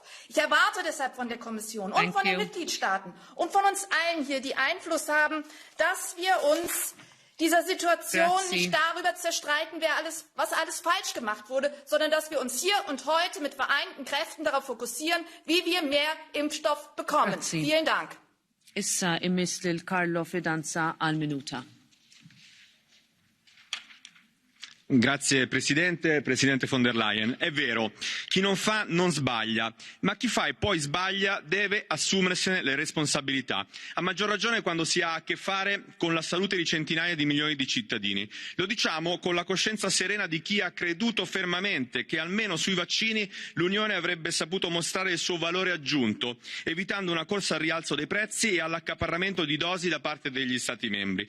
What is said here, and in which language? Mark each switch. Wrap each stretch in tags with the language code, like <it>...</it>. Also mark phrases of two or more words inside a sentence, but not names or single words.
<de>Ich erwarte deshalb von der Kommission und von den Mitgliedstaaten und von uns allen hier, die Einfluss haben, dass wir uns dieser Situation nicht darüber zerstreiten, was alles falsch gemacht wurde, sondern dass wir uns hier und heute mit vereinten Kräften darauf fokussieren, wie wir mehr Impfstoff bekommen. Vielen Dank.</de> <mt>Issa imiss lil Carlo Fidanza għal-minuta.</mt> <it>Grazie Presidente, Presidente von der Leyen. È vero, chi non fa non sbaglia, ma chi fa e poi sbaglia deve assumersene le responsabilità. A maggior ragione quando si ha a che fare con la salute di centinaia di milioni di cittadini. Lo diciamo con la coscienza serena di chi ha creduto fermamente che almeno sui vaccini l'Unione avrebbe saputo mostrare il suo valore aggiunto, evitando una corsa al rialzo dei prezzi e all'accaparramento di dosi da parte degli Stati membri.</it>